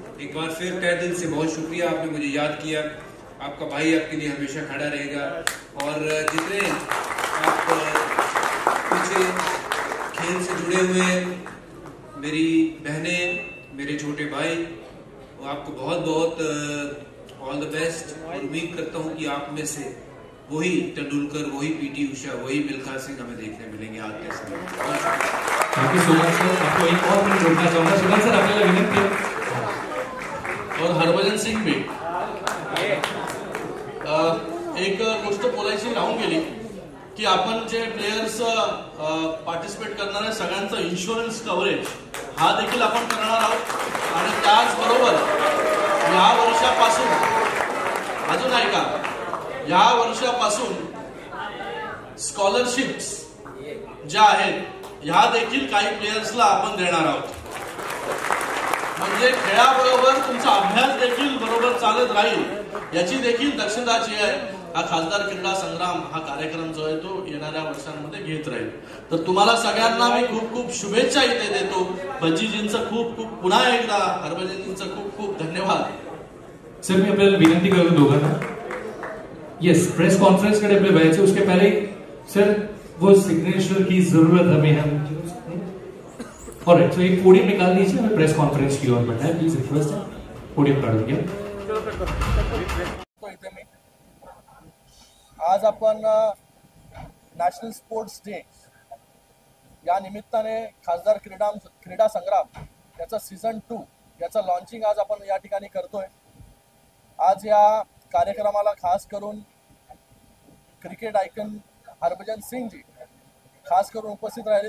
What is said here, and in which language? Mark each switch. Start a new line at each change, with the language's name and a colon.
Hindi: एक बार फिर तहे दिल से बहुत शुक्रिया, आपने मुझे याद किया. आपका भाई आपके लिए हमेशा खड़ा रहेगा और जितने आप पीछे खेल से जुड़े हुए हैं, मेरी बहनें, मेरे छोटे भाई, वो आपको बहुत बहुत ऑल द बेस्ट. और उम्मीद करता हूँ कि आप में से वही तेंदुलकर, वही पीटी उषा, वही मिल्खा सिंह हमें देखने मिलेंगे आगे समय.
English: Thank you so much sir.
Hindi: आपको एक और मिनट जोड़ना चाहूंगा.
Marathi: सुभाष सर आपल्याला विनंती आहे. और हरभजन सिंह भी एक गोष्ट बोलायची राहून गेली की आपण जे प्लेयर्स पार्टिसिपेट करणार आहे सगळ्यांचं इन्शुरन्स कव्हरेज हा देखील आपण करणार आहोत. आणि त्याचबरोबर या वर्षापासून अजून ऐका, या वर्षापासून स्कॉलरशिप्स ज्या आहेत ह्या देखील काही प्लेयर्सला आपण देणार आहोत. म्हणजे खेळाबरोबर तुमचा अभ्यास देखील बरोबर चालत राहील याची देखील दक्षताची आहे. हा खासदार क्रीडा संग्राम हा कार्यक्रम जो आहे तो येणाऱ्या वर्षांमध्ये घेत राहील. तर तुम्हाला सगळ्यांना मी खूप खूप शुभेच्छा इथे देतो. भज्जीजींचं खूप खूप पुन्हा एकदा हरभजनजींचं खूप खूप धन्यवाद. सर मी आपल्याला विनंती करतो दोघांना, यस प्रेस कॉन्फ्रेंस कडे आपले व्हायचे
Hindi: उसके पहले सर वो सिग्नेचर की जरूरत हमें है. ऑलराइट, तो एक पोडियम निकाल दीजिए, हमें प्रेस कॉन्फ्रेंस की ओर बढ़ना है. प्लीज रिक्वेस्ट है, पोडियम काढ दीजिए.
Marathi: आज आपण नॅशनल स्पोर्ट्स डे या निमित्ताने खासदार क्रीडा संग्राम याचा सीझन 2 याचा लॉन्चिंग आज आपण या ठिकाणी करतोय. आज या कार्यक्रमाला खास करून क्रिकेट आयकन हरभजन सिंग जी खास करून उपस्थित राहिले.